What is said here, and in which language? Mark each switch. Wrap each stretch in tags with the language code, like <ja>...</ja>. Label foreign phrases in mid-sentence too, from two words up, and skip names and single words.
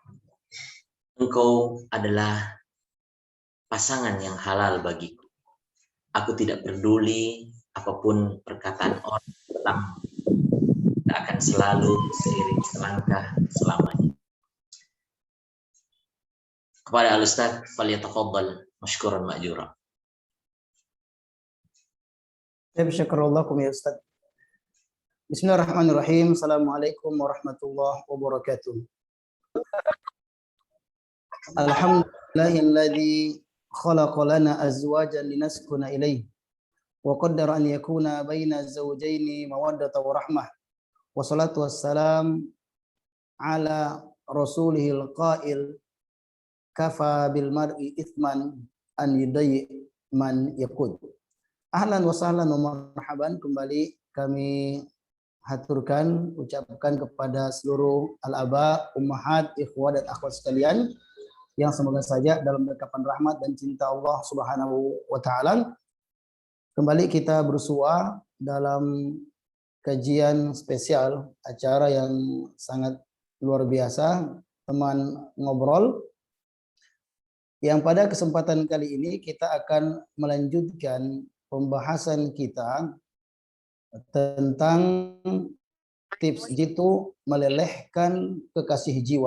<id>Engkau adalah pasangan yang halal bagiku. Aku tidak peduli apapun perkataan orang tentang, kita akan selalu seiring selangkah selamanya. Kepada Al-Ustadz,</id> <ar>فليتفضل مشكورا مأجورا. شكر الله لكم يا أستاذ. بسم الله الرحمن الرحيم. السلام عليكم ورحمة الله وبركاته. الحمد لله الذي خلق لنا أزواجا لنسكن إليه وقدر أن يكون بين الزوجين مودة ورحمة. والصلاة والسلام على رسوله القائل كفى بالمرء إثما أن يضيع من يقوت. أهلا وسهلا ومرحبا,</ar> <id>kembali kami ucapkan kepada seluruh</id> <ar>الآباء، الأمهات، الإخوة</ar> <id>dan akhwat sekalian yang semoga saja dalam dekapan rahmat dan cinta Allah</id> <ar>سبحانه وتعالى</ar> <id>kembali kita bersua dalam kajian spesial, acara yang sangat luar biasa, teman ngobrol, yang pada kesempatan kali ini kita akan melanjutkan pembahasan kita tentang tips jitu melelehkan kekasih jiwa.</id>